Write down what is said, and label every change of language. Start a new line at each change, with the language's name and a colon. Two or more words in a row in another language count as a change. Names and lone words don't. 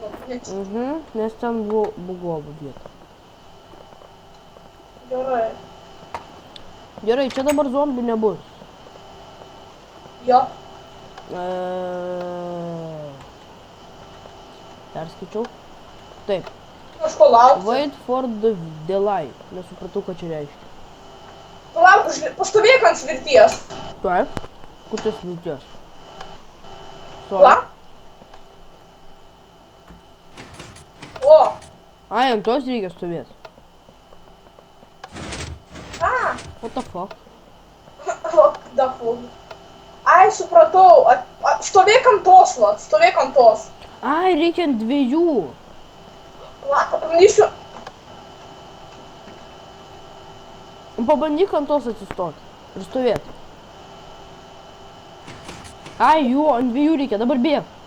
Lithuanian: Nes ten buvo bugovo vieta. Gerai. Gerai, čia dabar zombių nebus. Jo. Perskaičiau. Taip. Kažko laukti.
English: Wait for the light.
Lithuanian: Nesupratau, ką čia reiškia. Palauk, pastovėk ant svirties. Taip. Kur čia svirties? Palauk. O. Ai, ant tos reikia stovėti.
English: What the fuck? What the fuck?
Lithuanian: Ai, supratau. Stovėk ant tos, va. Stovėk ant tos. Ai, reikia ant dviejų. Pabandysiu. Pabandyk ant tos atsistoti. Ir stovėti. Ai, jų, ant dviejų reikia. Dabar bėg.